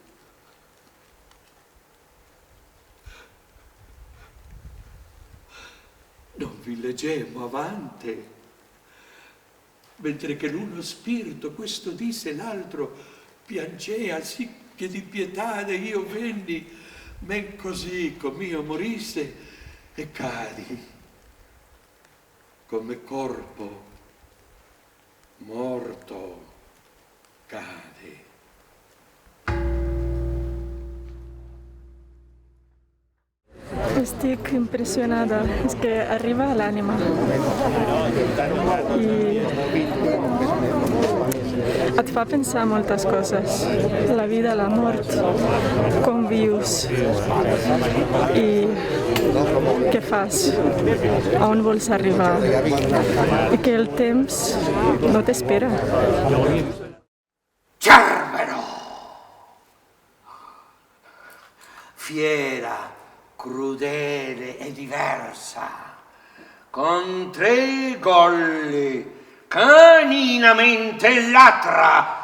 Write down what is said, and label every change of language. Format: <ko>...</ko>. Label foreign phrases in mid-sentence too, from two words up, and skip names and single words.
<it>Non vi leggemmo avanti, mentre che l'uno spirito questo disse, l'altro piangea, sì che di pietade io venni, men così com'io morisse e cadi come corpo morto cade.</it> <ca>Estic impressionada, es que arriba a l'ànima i et fa pensar moltes coses, la vida, la mort, com vius i què fas, a on vols arribar i que el temps no t'espera.</ca> <it>Cerbero! Fiera, crudele e diversa, con 3 golli, caninamente latra</it>